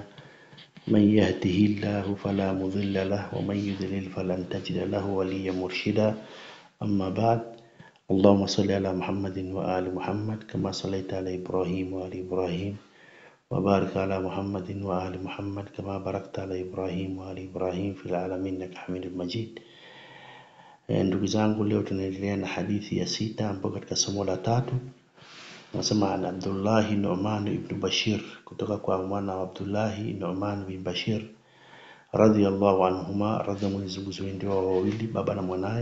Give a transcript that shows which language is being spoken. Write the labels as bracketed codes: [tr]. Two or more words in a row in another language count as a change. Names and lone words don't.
[ar] من يهده الله فلا مضل له ومن يضلل فلن تجد له وليا مرشدا. أما بعد، اللهم صل على محمد وآل محمد كما صليت على إبراهيم وآل إبراهيم وبارك على محمد وآل محمد كما باركت على إبراهيم وآل إبراهيم في العالمين إنك حميد مجيد. [sw] Ndugu zangu, leo tunaendelea na hadithi ya 6 ambapo katika somo la 3 nasema an Abdullah Nu'man ibn Bashir, kutoka kwa mwana wa Abdullah Nu'man bin Bashir [ar] رضي الله عنهما, [sw] Mwenyezi Mungu ndio wawili, baba na mwanae.